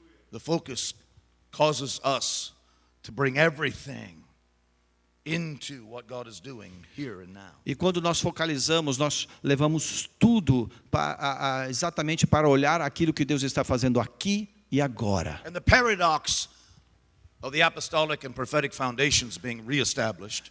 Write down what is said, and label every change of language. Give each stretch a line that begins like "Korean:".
English: The focus causes us to bring everything into what God is doing here and now.
Portuguese: E quando nós focalizamos, nós levamos tudo exatamente para olhar aquilo que Deus está fazendo aqui e agora.
English: And the paradox of the apostolic and prophetic foundations being reestablished